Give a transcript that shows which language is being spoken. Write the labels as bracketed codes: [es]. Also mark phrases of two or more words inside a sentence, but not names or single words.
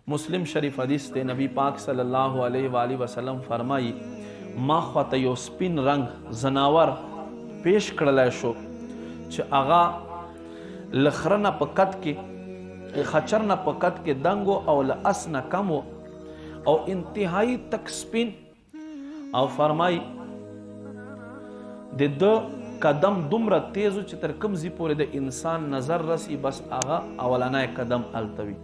[ps] مسلم شریف حدیث تے نبی پاک [ar] صلی اللہ علیہ وآلہ وسلم [ps] فرمائی ما خواته یو سپین رنگ زناور پیش کړلی شو چې هغه له خره نه په قد کې خچر نه په قد کې دنګ او له اس نه کم او انتهایی تک سپین او فرمای د ده قدم دومره تیز و چې تر کوم ځای پورې د انسان نظر رسی بس هغه اولنی قدم هلته وي.